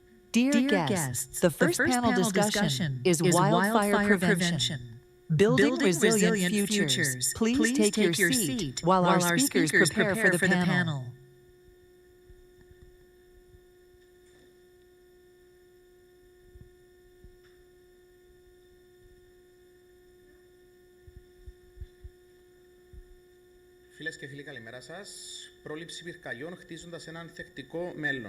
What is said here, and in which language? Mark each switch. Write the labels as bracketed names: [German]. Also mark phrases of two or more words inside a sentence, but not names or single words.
[English] Dear guests, the first panel discussion is wildfire prevention. Building resilient futures. Please take your seat while our speakers prepare for the panel. [Greek] Φίλες και φίλοι, καλημέρα σας. Πρόληψη πυρκαγιών χτίζοντας ένα ανθεκτικό μέλλον.